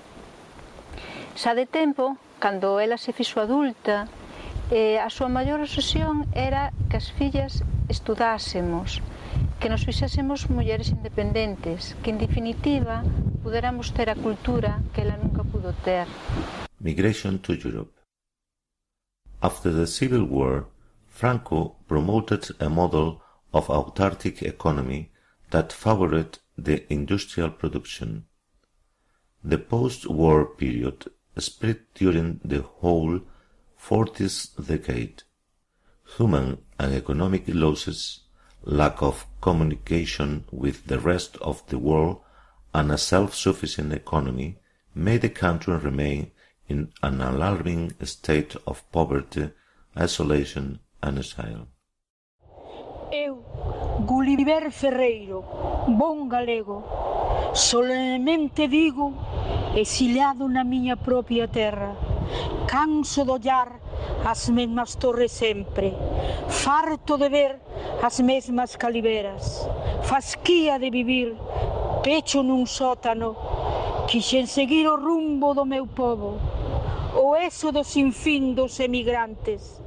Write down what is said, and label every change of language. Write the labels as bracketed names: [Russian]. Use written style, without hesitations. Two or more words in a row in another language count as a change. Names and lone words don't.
[Galician] Xa de tempo, cando ela se fixo adulta, a súa maior obsesión era que as fillas estudásemos, que nos fixésemos mulleres independentes, que en definitiva puderamos ter a cultura que ela nunca pudo ter. [English] Migration to Europe. After the Civil War, Franco promoted a model of autarkic economy that favored the industrial production. The post-war period spread during the whole 40th decade. Human and economic losses, lack of communication with the rest of the world, and a self-sufficient economy made the country remain in an alarming state of poverty, isolation, and exile. [Galician] Eu, Gulliver Ferreiro, bon galego, solenemente digo, exiliado na miña propia terra, canso de ollar as mesmas torres sempre, farto de ver as mesmas caliveras, fasquía de vivir, pecho nun sótano, quixen seguir o rumbo do meu povo, o eso dos sinfín dos emigrantes.